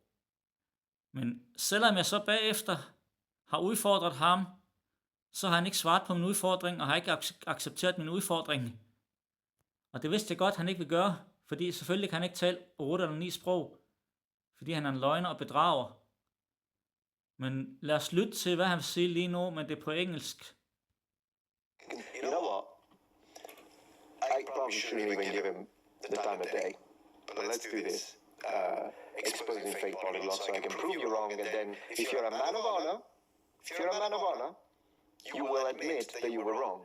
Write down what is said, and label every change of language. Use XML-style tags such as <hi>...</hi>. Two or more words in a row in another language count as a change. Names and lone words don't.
<da>Men selvom jeg så bagefter har udfordret ham, så har han ikke svaret på min udfordring, og har ikke accepteret min udfordring. Og det vidste jeg godt, han ikke vil gøre, fordi selvfølgelig kan han ikke tale 8 eller 9 sprog, fordi han er en løgner og bedrager. Men lad os lytte til, hvad han vil sige lige nu, men det er på engelsk.</da> <en>You know what? I probably shouldn't even give him the time of day. But let's do this. Exposing fake polyglots so I can prove you wrong, and then if you're a man of honor, you will admit that you were wrong.</en>